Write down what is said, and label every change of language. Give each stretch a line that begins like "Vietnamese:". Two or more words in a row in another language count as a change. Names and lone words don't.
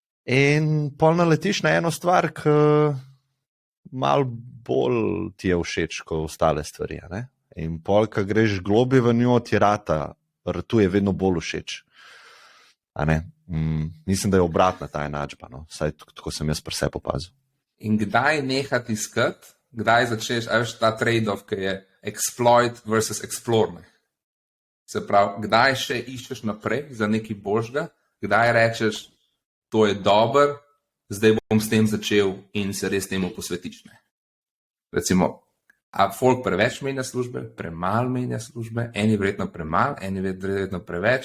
Slovenian: In pol naletiš na eno stvar, ki malo bolj ti je všeč kot ostale stvari. A ne? In pol, ko greš globje v njo, ti ratu je vedno bolj všeč. A ne? Mislim, da je obratna ta enačba, no? Vsaj tako sem jaz pri sebi opazil. In kdaj nehati iskati, kdaj začneš, a veš ta trade-off, ki je
English: exploit versus explore.
Slovenian: Ne? Se pravi, kdaj še iščeš naprej za nekaj božga, kdaj rečeš, to je dober, zdaj bom s tem začel in se res temu posvetiš. Ne? Recimo, a folk preveč menja službe, premalo menja službe, eni verjetno premalo, eni verjetno preveč.